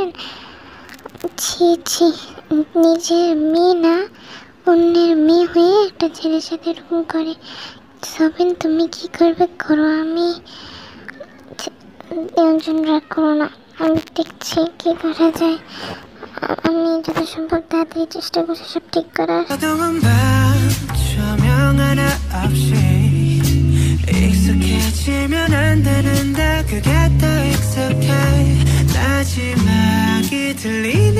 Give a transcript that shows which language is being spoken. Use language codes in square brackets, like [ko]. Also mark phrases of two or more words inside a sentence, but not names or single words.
[bn] ছি ছি, নিজের মেয়ে না অন্যের মেয়ে হয়ে একটা ছেলের সাথে এরকম করে। সবিন, তুমি কি করবে করো, আমি একজন রাগ করো না, আমি দেখছি কি করা যায়। আমি যত সম্ভব তাড়াতাড়ি চেষ্টা করছি সব ঠিক করার। [ko] 익숙해지면 안 되는데 그게 더 익숙해 마지막이 들리